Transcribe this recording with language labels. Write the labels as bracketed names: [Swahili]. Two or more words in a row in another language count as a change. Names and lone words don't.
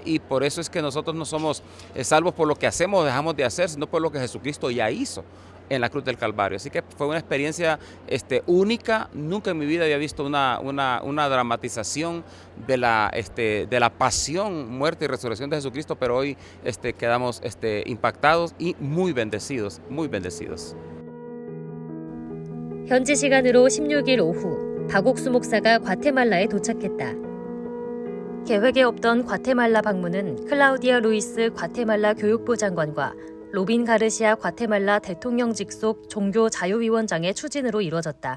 [Spanish] Y por eso es que nosotros no somos salvos por lo que hacemos o dejamos de hacer, sino por lo que Jesucristo ya hizo en la cruz del Calvario. Así que fue una experiencia única. Nunca en mi vida había visto una dramatización de la pasión, muerte y resurrección de Jesucristo, pero hoy quedamos impactados y muy bendecidos, muy bendecidos. [Korean] 현지 시간으로 16일 오후 박옥수 목사가 과테말라에 도착했다. 계획에 없던 과테말라 방문은 클라우디아 루이스 과테말라 교육부 장관과 로빈 가르시아 과테말라 대통령 직속 종교 자유위원장의 추진으로 이뤄졌다.